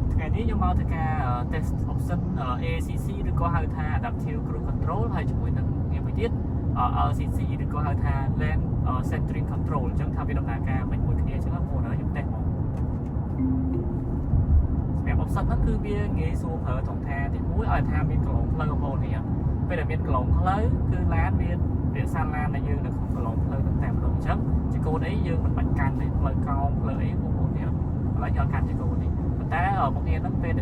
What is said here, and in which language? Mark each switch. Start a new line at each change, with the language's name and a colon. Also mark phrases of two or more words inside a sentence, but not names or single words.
Khmer: នេះខ្ញុំមកធ្វើការ test option ACC ឬក៏ហៅថា
English: adaptive cruise control
Khmer: ហើយជាមួយនឹងមួយទៀត LCC ឬក៏ហៅថា
English: lane centering control
Khmer: អញ្ចឹងថាវាដំណើរការមិនមួយគ្នាអញ្ចឹងបងប្អូនខ្ញុំ test មកសម្រាប់ option ហ្នឹងគឺវាងាយស្រួលប្រើត្រង់ថាទី1ឲ្យថាមានកន្លងផ្លូវបងប្អូននេះពេលដែលមានកន្លងផ្លូវគឺឡានមានវាសាឡាន ដែលយើងនៅក្នុងកន្លងផ្លូវតែម្ដងអញ្ចឹងជាកូនអីយើងមិនបាច់កាន់ទេផ្លូវកោងផ្លូវអីបងប្អូននេះឥឡូវយកកាន់ជាកូននេះប៉ុន្តែមកនេះហ្នឹងពេល